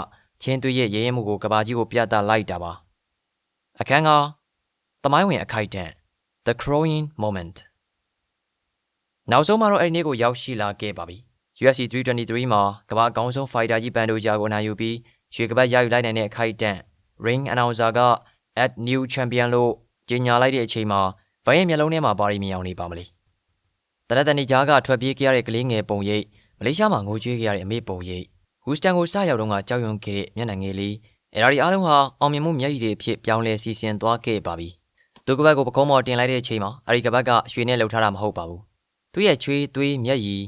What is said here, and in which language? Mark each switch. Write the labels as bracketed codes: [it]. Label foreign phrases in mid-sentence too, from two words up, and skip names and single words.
[my] ချင်းသွေးရဲ့ရဲရဲမှုကိုကဘာကြီးကိုပြသလိုက်တာပါအခန်းကသမိုင်းဝင်အခိုက်အတန့် [en] The Crowing Moment [my] နောက်ဆုံးမှာတော့အဲ့ဒီနေ့ကိုရောက်ရှိလာ ခဲ့ပါပြီ UFC 323မှာကမ္ဘာအကောင်းဆုံး fighter ကြီးဘန်ဒိုဂျာကိုနိုင်ယူပြီးရွှေကပတ်ရယူလိုက်နိုင်တဲ့အခိုက်အတန့် [en] Ring Announcer [my] က [en] at new champion [my] လို့ကြေညာလိုက်တဲ့အချိန်မှာဗိုင်းရဲ့မျက်လုံးထဲမှာဘာတွေမြင်အောင်နေပါမလဲတနက်တန်ကြားကထွက်ပြေးခဲ့ရတဲ့ကလေးငယ်ပုံရိပ်မလေးရှားမှာငိုကြွေးခဲ့ရတဲ့အမေပုံရိပ်ဟူစတန်ကိုစရောက်တော့ကကြောက်ရွံ့ခဲ့တဲ့မျက်နှာငယ်လေးအဲ့ဒါဒီအားလုံးဟာအောင်မြင်မှုမျက်ရည်တွေအဖြစ်ပြောင်းလဲစီစဉ်သွားခဲ့ပါပြီသူကပတ်ကိုပကုံးပေါ်တင်လိုက်တဲ့အချိန်မှာအဲ့ဒီကပတ်ကရွှေနဲ့လှုပ်ထားတာမဟုတ်ပါဘူးသူ့ရဲ့ချွေးသွေးမျက်ရည်